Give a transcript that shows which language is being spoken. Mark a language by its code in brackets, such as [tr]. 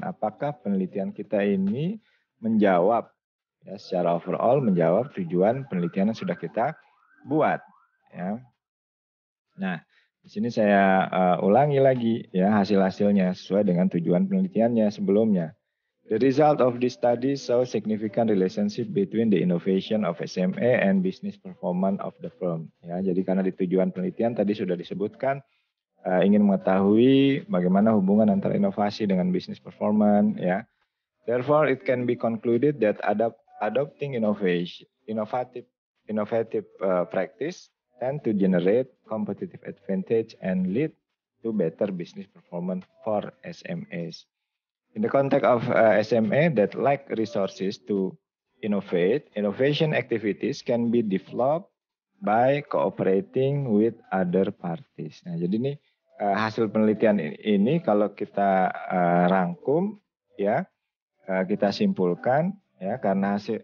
[id] Apakah penelitian kita ini menjawab, ya, secara overall menjawab tujuan penelitian yang sudah kita buat, ya. Nah, di sini saya ulangi lagi ya hasil-hasilnya sesuai dengan tujuan penelitiannya sebelumnya. [en] The result of this study show significant relationship between the innovation of SMA and business performance of the firm. [id] Ya, jadi karena di tujuan penelitian tadi sudah disebutkan ingin mengetahui bagaimana hubungan antara inovasi dengan business performance. [en] Ya, therefore it can be concluded that adopting innovative practice tend to generate competitive advantage and lead to better business performance for SMEs. In the context of SMA that lack resources to innovate, innovation activities can be developed by cooperating with other parties. [id] Nah, jadi ini hasil penelitian ini kalau kita rangkum, ya, kita simpulkan, ya, karena